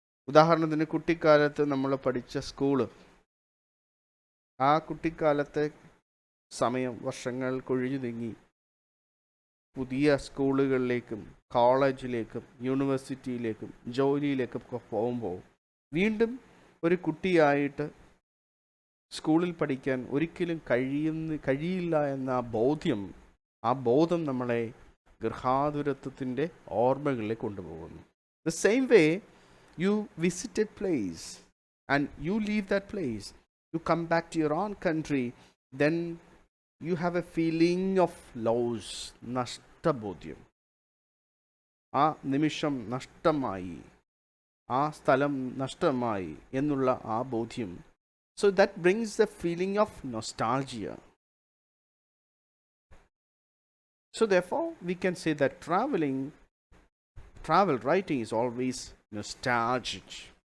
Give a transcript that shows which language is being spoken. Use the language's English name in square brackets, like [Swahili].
[Malayalam] ഉദാഹരണത്തിന് കുട്ടിക്കാലത്ത് നമ്മൾ പഠിച്ച സ്കൂള്, ആ കുട്ടിക്കാലത്തെ സമയം വർഷങ്ങൾ കൊഴിഞ്ഞു നീങ്ങി പുതിയ സ്കൂളുകളിലേക്കും കോളേജിലേക്കും യൂണിവേഴ്സിറ്റിയിലേക്കും ജോലിയിലേക്കും ഒക്കെ പോകുമ്പോൾ വീണ്ടും ഒരു കുട്ടിയായിട്ട് സ്കൂളിൽ പഠിക്കാൻ ഒരിക്കലും കഴിയില്ല എന്ന ആ ബോധം നമ്മളെ ഗൃഹാതുരത്വത്തിൻ്റെ ഓർമ്മകളിലേക്ക് കൊണ്ടുപോകുന്നു. [English] The same way you visit a place and you leave that place, you come back to your own country, then you have a feeling of loss, നഷ്ടബോധ്യം. [Malayalam] ആ നിമിഷം നഷ്ടമായി, ആ സ്ഥലം നഷ്ടമായി എന്നുള്ള ആ ബോധ്യം. [English] So that brings the feeling of nostalgia. So therefore we can say that traveling travel writing is always nostalgic.